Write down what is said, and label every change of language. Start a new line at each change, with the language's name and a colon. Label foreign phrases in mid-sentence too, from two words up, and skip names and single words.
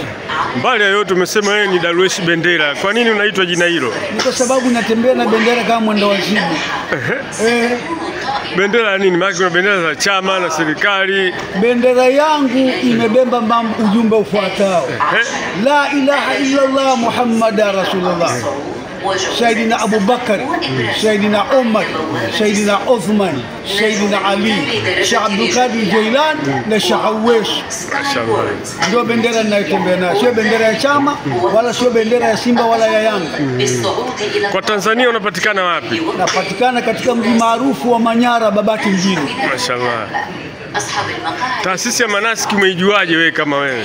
Swahili: Mbali ya yote umesema wewe ni Darweshi Bendera. Kwa nini unaitwa jina hilo? Ni kwa sababu natembea na bendera kama mwendo wazimu. Bendera nini? Maana kuna bendera za chama na serikali. Bendera yangu imebeba ujumbe ufuatao:
Arabic: لا إله إلا الله محمد رسول الله.
Swahili: Sayyidina Abu Bakar, Sayyidina Umar, Sayyidina Uthman, Sayyidina Ali, Sheikh Abdul Qadir Jilani na Sheikh Awais. Ndio bendera ninayotembea nayo. Sio bendera ya chama wala sio bendera ya Simba wala ya Yanga. Kwa Tanzania unapatikana wapi? Napatikana katika mji maarufu wa Manyara, Babati mjini. Mashaallah. Taasisi ya manasiki umeijuaje wewe kama wewe?